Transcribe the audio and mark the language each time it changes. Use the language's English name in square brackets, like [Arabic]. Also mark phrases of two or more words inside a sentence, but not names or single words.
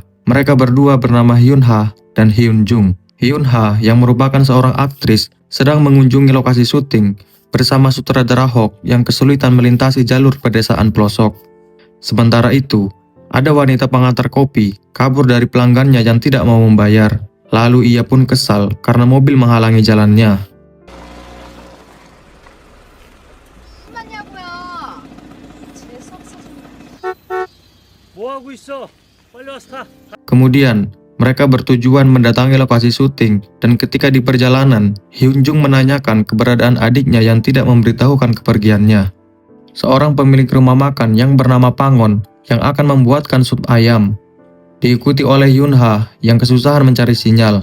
[Indonesian] Mereka berdua bernama Hyun Ha dan Hyun Jung. Hyun Ha yang merupakan seorang aktris sedang mengunjungi lokasi syuting bersama sutradara Hok yang kesulitan melintasi jalur pedesaan pelosok. Sementara itu, ada wanita pengantar kopi kabur dari pelanggannya yang tidak mau membayar. Lalu ia pun kesal karena mobil menghalangi jalannya. [Korean] 신났냐고요. 제 수업 사진. 뭐 하고 있어? 빨리 와서 타. [Indonesian] Kemudian, mereka bertujuan mendatangi lokasi syuting dan ketika di perjalanan, Hyun Jung menanyakan keberadaan adiknya yang tidak memberitahukan kepergiannya. Seorang pemilik rumah makan yang bernama Pangon yang akan membuatkan sup ayam. Diikuti oleh Hyun Ha yang kesusahan mencari sinyal.